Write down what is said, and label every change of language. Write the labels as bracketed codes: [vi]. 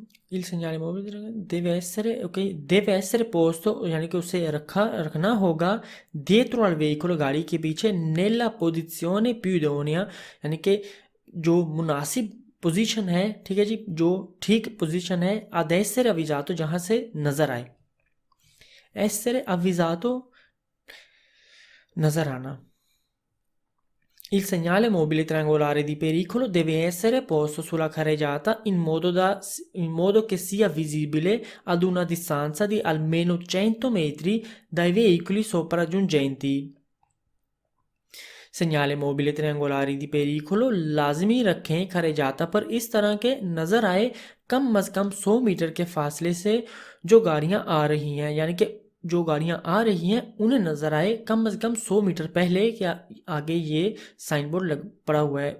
[it] il segnale mobile deve essere posto, [hi] यानी कि उसे रखना होगा [it] dietro al veicolo, [hi] गाड़ी के पीछे, [it] nella posizione più idonea, [hi] यानी कि जो मुनासिब पोजीशन है, ठीक है जी, जो ठीक पोजीशन है, [it] ad essere avvisato, [hi] जहाँ से नज़र आए, [it] essere avvisato [hi] नज़र आना। [it] Il segnale mobile triangolare di pericolo deve essere posto sulla carreggiata in modo che sia visibile ad una distanza di almeno 100 metri dai veicoli sopraggiungenti। segnale mobile triangolari di pericolo [hi] लाजमी रखें carreggiata पर इस तरह के नज़र आए कम अज़ कम 100 metre के फासले से जो गाड़ियाँ आ रही हैं, यानी कि जो गाड़ियाँ आ रही हैं उन्हें नज़र आए कम अज़ कम 100 मीटर पहले के आगे ये साइन बोर्ड पड़ा हुआ है।